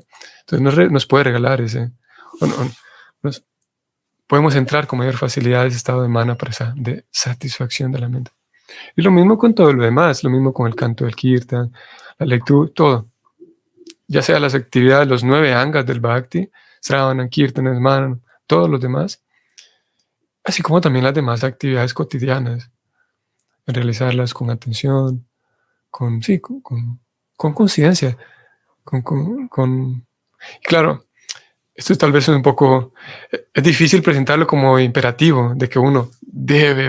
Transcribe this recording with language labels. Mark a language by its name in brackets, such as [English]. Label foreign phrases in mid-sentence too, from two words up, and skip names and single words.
[Spanish] Entonces nos puede regalar nos podemos entrar con mayor facilidad a ese estado de [Sanskrit] मनः प्रसा, [Spanish] de satisfacción de la mente. Y lo mismo con todo lo demás, lo mismo con el canto del kirtan, la lectura, todo. Ya sea las actividades, los 9 angas del bhakti, [Sanskrit] श्रवण, कीर्तन, स्मरण, [Spanish] todos los demás, así como también las demás actividades cotidianas, realizarlas con atención, con conciencia, y claro, esto tal vez es un poco, es difícil presentarlo como imperativo, de que uno debe